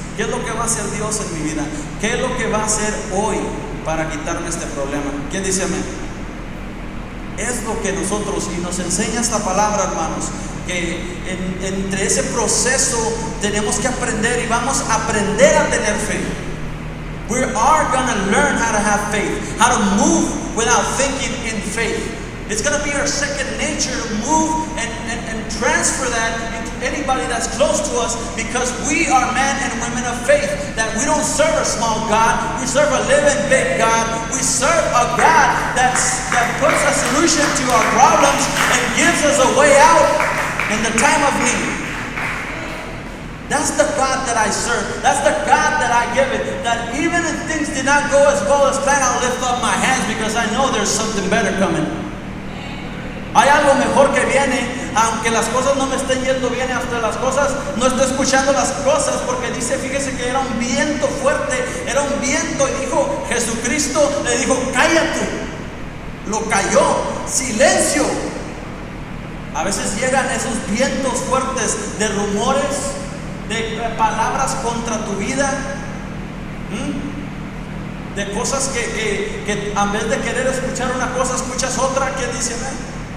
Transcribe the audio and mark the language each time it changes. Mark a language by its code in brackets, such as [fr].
[es] ¿Qué es lo que va a hacer Dios en mi vida? ¿Qué es lo que va a hacer hoy para quitarme este problema? ¿Quién dice amén? Es lo que nosotros, y nos enseña esta palabra, hermanos, que entre ese proceso tenemos que aprender, y vamos a aprender a tener fe. [en] We are going to learn how to have faith, how to move without thinking in faith. It's going to be our second nature to move and transfer that into anybody that's close to us, because we are men and women of faith, that we don't serve a small God, we serve a living big God. We serve a God that puts a solution to our problems and gives us a way out in the time of need. That's the God that I serve. That's the God that I give it. That even if things did not go as well as planned, I'll lift up my hands because I know there's something better coming. [es] Hay algo mejor que viene, aunque las cosas no me estén yendo bien, hasta las cosas, no estoy escuchando las cosas, porque dice, fíjese que era un viento fuerte, era un viento, y dijo, Jesucristo le dijo, cállate. Lo calló, silencio. A veces llegan esos vientos fuertes de rumores, de palabras contra tu vida, de cosas que en vez de querer escuchar una cosa, escuchas otra. ¿Quién dice amén?